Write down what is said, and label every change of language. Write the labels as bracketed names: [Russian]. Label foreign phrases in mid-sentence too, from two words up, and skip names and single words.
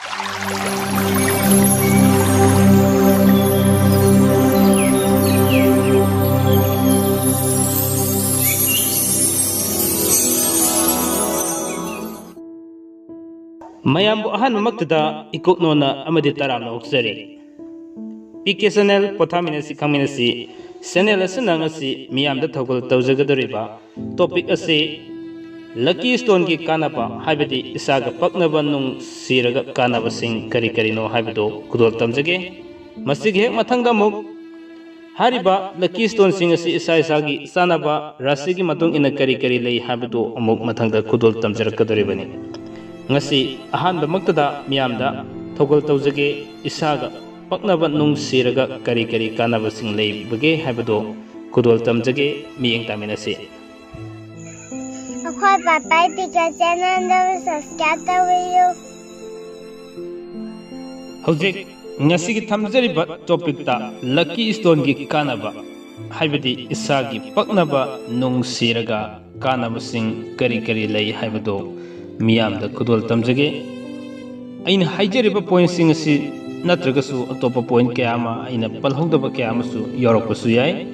[Manipuri] mayambu ahan mamaktada ikoknona amadi taramna oksari PK channel pothaminasi khangminasi channel asina ngasi miyamda thogol tawjagadoriba topic ase [English] lucky stone [Manipuri] gi kanaba haibadi isaga paknaba nung siraga kanabasing kari kari no haibado kudol tamjage masigi hek mathangda muk hariba [English] lucky stone [Manipuri] sing asi isa isagi sanaba rasigi matung ina kari kari lei haibado amuk mathangda kudol tamjarakadoribani ngasi ahan bamaktada miyamda thogol tawjage isaga paknaba nung siraga kari kari kanabasing lei bage haibado kudol tamjage miyeng taminasi akhoi papai tika channel da subscribe tawiyo hojik ngasi gi thamjari ba topic ta [English] lucky stone [Manipuri] gi kanaba haibadi isagi paknaba nung siraga kanabasing kari kari lei haibado miyamda kudol tamjage aina haijariba point sing asi natragasu atopa point kaya ama aina palhongdaba kaya amasu yorakpasu yai